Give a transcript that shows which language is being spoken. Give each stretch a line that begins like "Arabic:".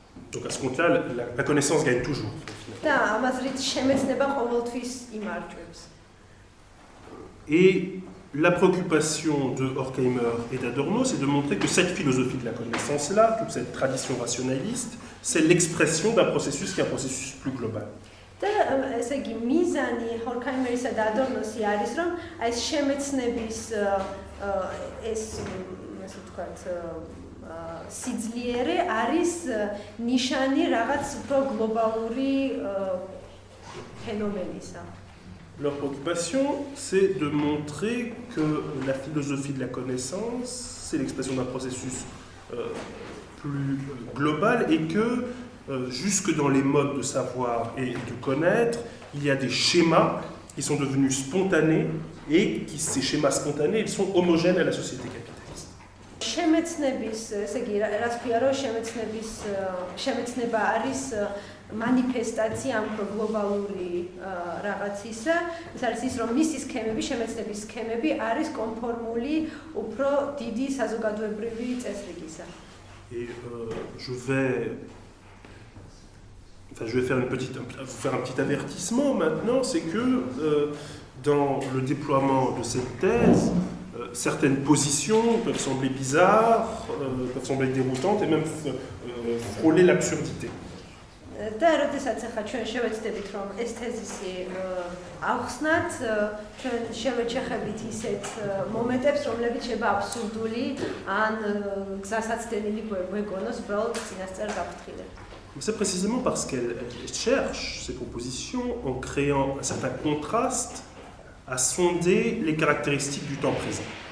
French: Donc à ce compte-là, la connaissance gagne toujours.
Georgian: და ამაზრით შემეცნება ყოველთვის იმარჯვებს.
French: Et la préoccupation de Horkheimer et d'Adorno, c'est de montrer que cette philosophie de la connaissance-là, toute cette tradition rationaliste, c'est l'expression d'un processus qui est un processus plus global.
Georgian: და ესე იგი მიზანი ჰორქაიმერისა და ადორნოსი არის, რომ აი ეს შემეცნების ეს ასე ვთქვათ სიძლიერე არის ნიშანი რაღაც უფრო გლობალური ფენომენისა.
French: Leur préoccupation, c'est de montrer que la philosophie de la connaissance, c'est l'expression d'un processus plus global et que jusque dans les modes de savoir et de connaître, il y a des schémas qui sont devenus spontanés et ces schémas spontanés, ils sont homogènes à la société capitaliste.
Georgian: შემეცნების, ესე იგი, რას ქვია, რომ შემეცნება არის
Romanian: manifestația am
Georgian: globალური რაღაცისა, ეს არის ის, რომ მისი სქემები, შემეცნების სქემები არის კონფორმული უფრო დიდი საზოგადოებრივი წესრიგისა.
French: Et je vais faire un petit avertissement maintenant, c'est que dans le déploiement de cette thèse, certaines positions peuvent sembler bizarres, peuvent sembler déroutantes et même frôler l'absurdité.
Georgian: და როდესაც ახლა ჩვენ შევეცდებით რომ ეს თეზისი ავხსნათ, ჩვენ შევეჩეხებით ისეთ მომენტებს, რომლებიც შეიძლება აბსურდული ან გზასაცდენილი გვეგონოს უბრალოდ წინასწარ გაფრთხილებ.
French: C'est précisément parce qu'elle cherche ces propositions en créant un certain contraste à sonder les caractéristiques du temps présent.